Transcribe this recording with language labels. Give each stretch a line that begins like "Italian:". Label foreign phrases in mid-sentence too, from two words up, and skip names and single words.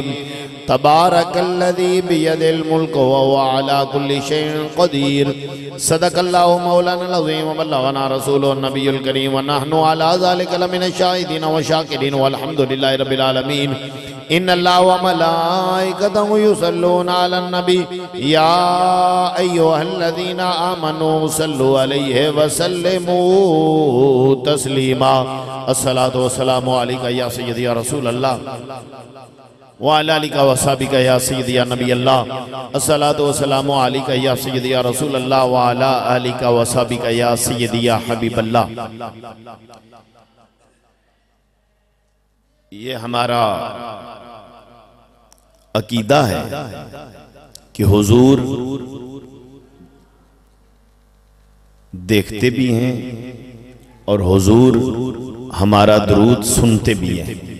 Arabic: تبارك الذي بيده الملك وهو على كل شيء قدير. صدق الله مولانا العظيم وبلغنا رسوله النبي الكريم ونحن على ذلك لمن الشاهدين وشاكرين والحمد لله رب العالمين. إن الله وملائكته يصلون على النبي يا أيها الذين آمنوا صلوا عليه وسلموا تسليما. الصلاة والسلام عليك يا سيدي يا رسول الله وعلى آلك وأصحابك يا سيدي يا نبي الله. الصلاة والسلام عليك يا سيدي يا رسول الله وعلى آلك وأصحابك يا سيدي يا حبيب الله.
Urdu: یہ ہمارا عقیدہ ہے کہ حضور دیکھتے بھی ہیں اور حضور ہمارا درود سنتے بھی ہیں.